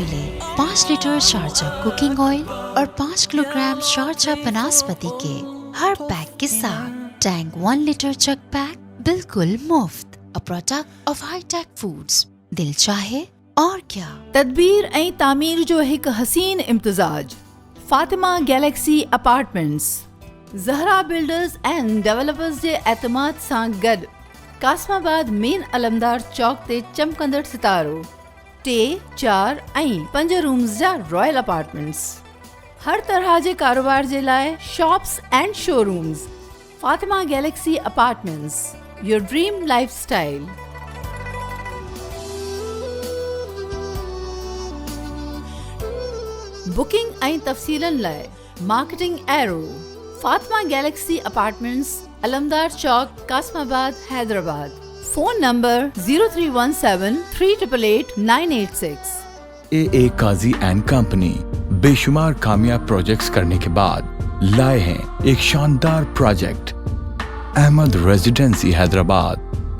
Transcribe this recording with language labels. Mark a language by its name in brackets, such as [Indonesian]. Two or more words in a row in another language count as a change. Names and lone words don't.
[Urdu] ملے 5 لیٹر شارجہ کوکنگ آئل اور 5 کلو گرام شارجہ بناسپتی کے ہر پیک کے ساتھ ٹینگ 1 لیٹر چک پیک بالکل مفت، [English] a product of high tech foods۔ [Urdu] دل چاہے اور کیا۔ [Sindhi] تدبیر ऐं तामीर जो हिकु हसीन इम्तिज़ाज फातिमा गैलेक्सी अपार्टमेंट्स ज़हरा बिल्डर्स एंड डेवलपर्स जे एतमाद सां गॾु कासमाबाद मेन अलमदार चौक ते चमकंदड़ सितारो 3, 4 ऐं 5 रूम्स जा [English] royal apartments. [Sindhi] हर तरह जे कारोबार जे लाइ [English] shops and showrooms. Fatima Galaxy Apartments, your dream lifestyle. [Sindhi] बुकिंग ऐं तफ़सीलन लाइ मार्केटिंग एरो फातिमा गैलेक्सी अपार्टमेंट्स, अलमदार चौक, कासमाबाद, हैदराबाद। फोन नंबर 0317388986। [Urdu] AA قاضی اینڈ کمپنی بے شمار کامیاب پروجیکٹس کرنے کے بعد لائے ہیں ایک شاندار پروجیکٹ، احمد ریزیڈنسی حیدرآباد.